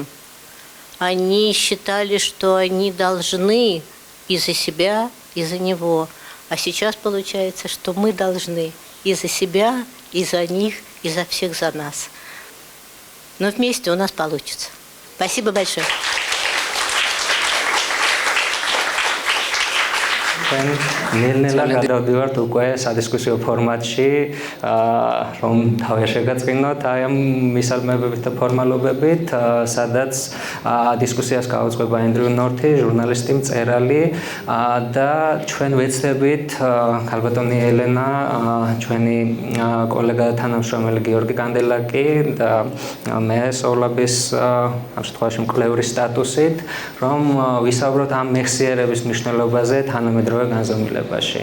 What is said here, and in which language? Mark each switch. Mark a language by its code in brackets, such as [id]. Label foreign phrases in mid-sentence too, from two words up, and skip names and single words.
[ru] Они считали, что они должны и за себя, и за него. А сейчас получается, что мы должны и за себя, и за них, и за всех за нас. Но вместе у нас получится. Спасибо большое. [ka] ნელ-ნელა გადავდივართ უკვე სადისკუსიო ფორმატში, რომ თავი შეგაწყინოთ აი ამ მისალმებებით და ფორმალობებით, სადაც დისკუსიას გაუძღვება ენდრიუ ნორთი, ჟურნალისტი, მწერალი და ჩვენ ვეცდებით ქალბატონი ელენა, ჩვენი კოლეგა და თანამშრომელი გიორგი კანდელაკი და მე სოვლაბის ამ შემთხვევაში მკვლევრის სტატუსით, რომ ვისაუბროთ ამ მეხსიერების მნიშვნელობაზე თანამედროვე განზომილებაში.